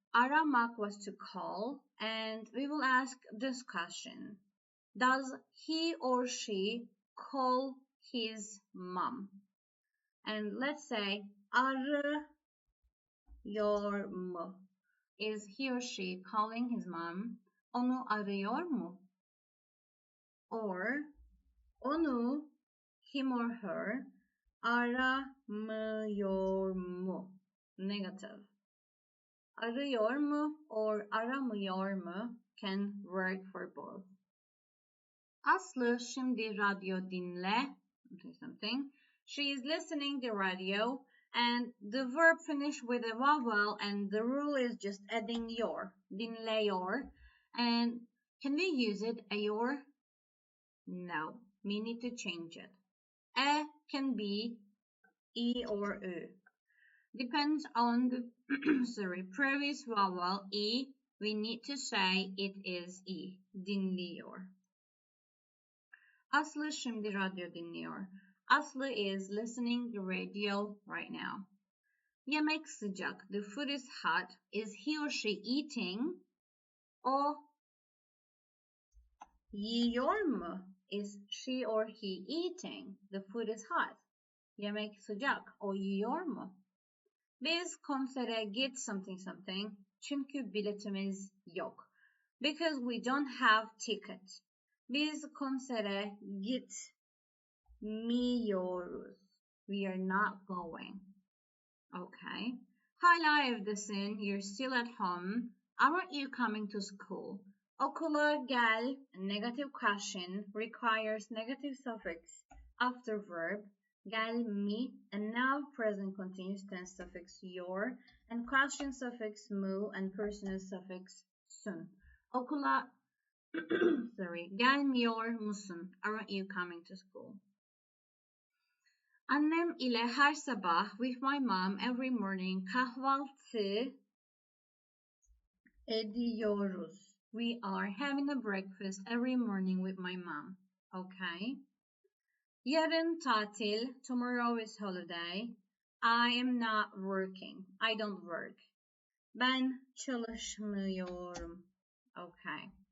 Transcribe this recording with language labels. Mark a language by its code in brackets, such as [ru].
[en] Aramak was to call, and we will ask this question. Does he or she call his mom? And let's say [tr] arıyor mu? [en] Is he or she calling his mom? [tr] Onu arıyor mu? [en] Or onu, him or her, [tr] aramıyor mu? [en] Negative. [tr] Arıyor mu [en] or [tr] aramıyor mu [en] can work for both. [tr] Aslı şimdi radyo dinle. [en] Something. She is listening the radio and the verb finish with a vowel and the rule is just adding yor. [tr] Dinliyor. [en] And can we use it, ayor? No, we need to change it. A can be E or Ö. Depends on the previous vowel E, we need to say it is E. [tr] Dinliyor. Aslı şimdi radyo dinliyor. [en] Aslı is listening the radio right now. [tr] Yemek sıcak. [en] The food is hot. Is he or she eating? [tr] O yiyor mu? [en] Is she or he eating? The food is hot. [tr] Yemek sıcak. O yiyor mu? Biz konsere git [en] something something [tr] çünkü biletimiz yok. [en] Because we don't have ticket. [tr] Biz konsere gitmiyoruz. [en] We are not going. Okay. [tr] Hala evdesin. [en] You're still at home. Aren't you coming to school? [tr] Okula gel, [en] negative question, requires negative suffix after verb. Gelmi, and now present continuous tense suffix yor, and question suffix mu, and personal suffix sun. [tr] Okula gelmiyor musun? [en] Aren't you coming to school? [tr] Annem ile her sabah, [en] with my mom every morning, [tr] kahvaltı ediyoruz. [en] We are having a breakfast every morning with my mom. Okay. [tr] Yarın tatil. [en] Tomorrow is holiday. I am not working. I don't work. [tr] Ben çalışmıyorum. [en] Okay.